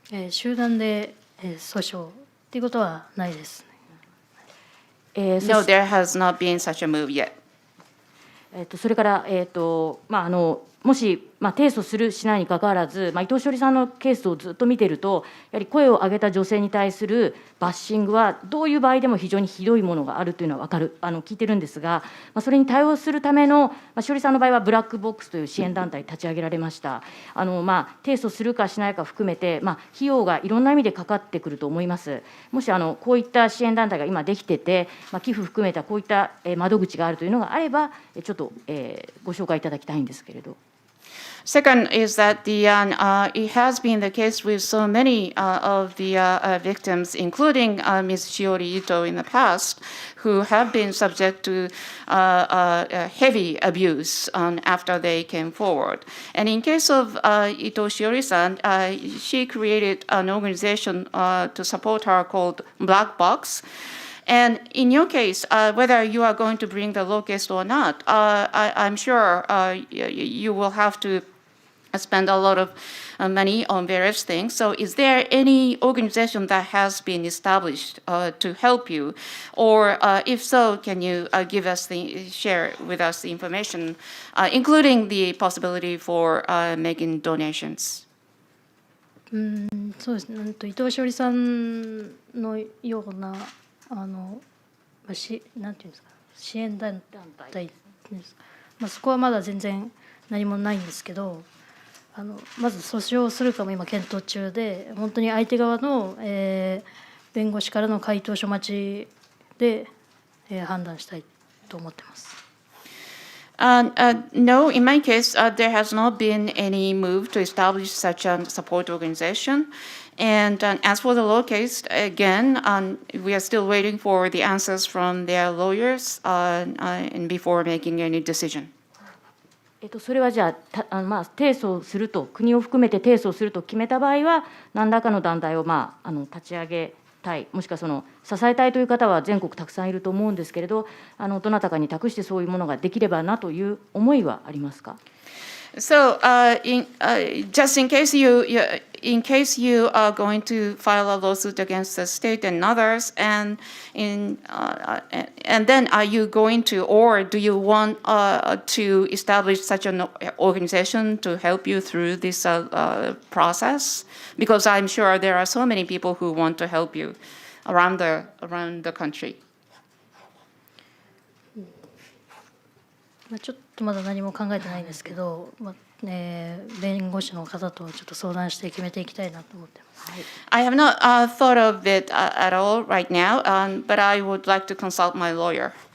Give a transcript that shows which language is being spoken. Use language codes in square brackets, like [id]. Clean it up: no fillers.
[ja] 集団で訴訟っていうことはないです。 [en] No, there has not been such a move yet. [ja] それからもし提訴するしないにかかわらず、伊藤詩織さんのケースをずっと見ていると、やはり声を上げた女性に対するバッシングはどういう場合でも非常にひどいものがあるというのは分かる、聞いてるんですが、それに対応するための、詩織さんの場合はブラックボックスという支援団体立ち上げられました。提訴するかしないか含めて、費用がいろんな意味でかかってくると思います。もしこういった支援団体が今できてて、寄付含めたこういった窓口があるというのがあれば、ちょっとご紹介いただきたいんですけれど。 [en] Second is that it has been the case with so many of the victims, including Ms. Shiori Ito in the past, who have been subject to heavy abuse after they came forward. And in case of Ito Shiori-san, she created an organization to support her called Black Box. And in your case, whether you are going to bring the law case or not, I'm sure you will have to spend a lot of money on various things. So is there any organization that has been established to help you? Or if so, can you share with us the information, including the possibility for making donations? [ja] そうですね、伊藤詩織さんのようななんていうんですか、支援団体ですか、そこはまだ全然何もないんですけど、まず訴訟をするかも今検討中で、本当に相手側の、弁護士からの回答書待ちで、判断したいと思ってます。 [en] No, in my case, there has not been any move to establish such a support organization. And as for the law case, again, we are still waiting for the answers from their lawyers and before making any decision. [ja] それはじゃあ、提訴すると、国を含めて提訴すると決めた場合は、何らかの団体を立ち上げたい、もしくは支えたいという方は全国たくさんいると思うんですけれど、どなたかに託してそういうものができればなという思いはありますか。 [en] So, just in case you are going to file a lawsuit against the state and others, and then are you going to, or do you want to establish such an organization to help you through this process? Because I'm sure there are so many people who want to help you around the country. [ja] ちょっとまだ何も考えてないんですけど、弁護士の方とちょっと相談して決めていきたいなと思ってます。 [en] I have not thought of it at all right now, but I would like to consult my lawyer.